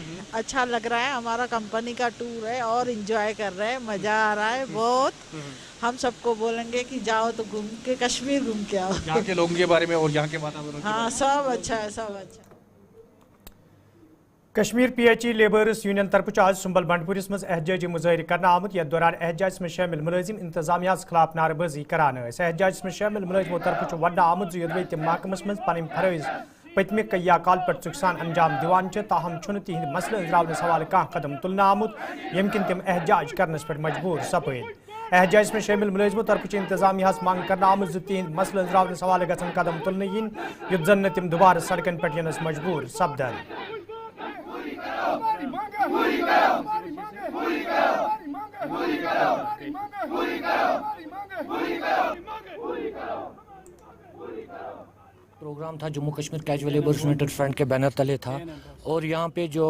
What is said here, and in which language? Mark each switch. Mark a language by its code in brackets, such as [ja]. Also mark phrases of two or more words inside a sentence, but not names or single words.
[hi] अच्छा लग रहा है, हमारा कंपनी का टूर है और एंजॉय कर रहे हैं, मजा आ रहा है बहुत। हम सबको बोलेंगे कि जाओ तो घूम के कश्मीर घूम के आओ। यहाँ के लोगों के बारे में और यहाँ के वातावरण? हाँ, सब अच्छा है, सब अच्छा। [ks] कश्मीर PHE लेबर्स यूनियन तरफ आज सुंबल बंडपुरिस मज एहजाजी मुजाहरे करना आमुत, यथ दौरान एहजाज में शामिल मुलाजिम इंतजामिया खिलाफ नारेबाजी करान। एहजाज में शामिल मुलाजिमों तरफ वन आमुत योदवे तम महकमस मज पन फरज पतमे कई काल पर चुकसान अंजाम दिवान, ताहम छुन तिहद मसल अंजरावन सवाल कह कदम तुलना आमुत यम किन तम एहजाज करनस पर मजबूर सपद। एहजाज में शामिल मुलाजिमों तरफ इंतजामिया मांग करना आमुत तिहद मसल अंजरावन सवाल गन कदम तुलन इन, युत जन तम दोबारा सड़कन पर यनस मजबूर सपदन। [hi] प्रोग्राम था जम्मू कश्मीर कैजुअल लेबर्स यूनाइटेड फ्रंट के बैनर तले था, और यहाँ पे जो